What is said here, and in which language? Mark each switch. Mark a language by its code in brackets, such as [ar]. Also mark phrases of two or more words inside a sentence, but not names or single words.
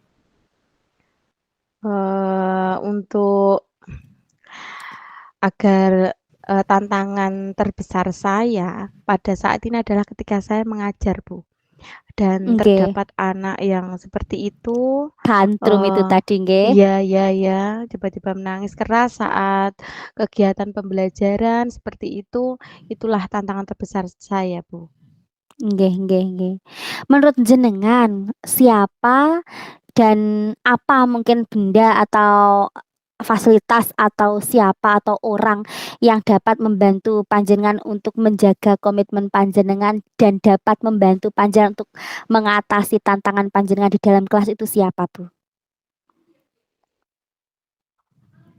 [id] Untuk agar, tantangan terbesar saya pada saat ini adalah ketika saya mengajar, Bu, dan Nggih, terdapat anak yang seperti itu, tantrum itu eee tadi nggih. iya iya iya, tiba-tiba menangis keras saat kegiatan pembelajaran seperti itu, itulah tantangan terbesar saya, Bu. [jv] Nggih, nggih, nggih. [id] Menurut jenengan, siapa dan apa mungkin benda atau fasilitas atau siapa atau orang yang dapat membantu panjenengan untuk menjaga komitmen panjenengan dan dapat membantu panjenengan untuk mengatasi tantangan panjenengan di dalam kelas itu siapa, Bu?